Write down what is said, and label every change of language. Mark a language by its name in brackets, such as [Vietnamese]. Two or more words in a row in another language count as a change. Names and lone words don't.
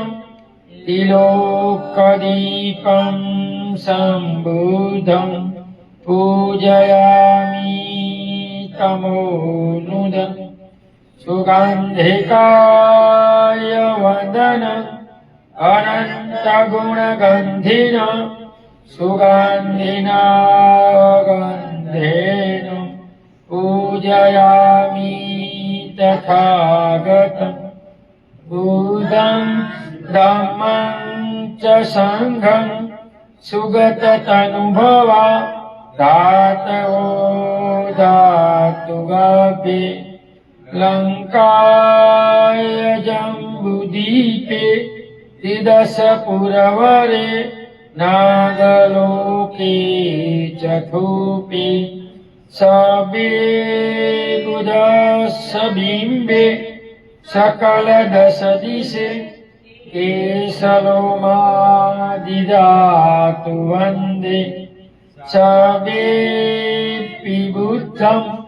[Pali] तिलोकदीपं सम्बुद्धं पूजयामि तमोनुदं सुगन्धिकाय वन्दन अनन्तगुणगन्धिन सुगन्धिना गन्धेन पूजयामि तथागतं बुद्धं धम्मं च संघं सुगततनुभवा धातवो धातुगाभे लङ्काय जम्बुदीपे त्रिदश पुरवरे नागलोके चतुपे सबे बुधस्य बिम्बे सकल दश दिशे केशलोमादिदातु वन्दे सबेऽपि बुद्धं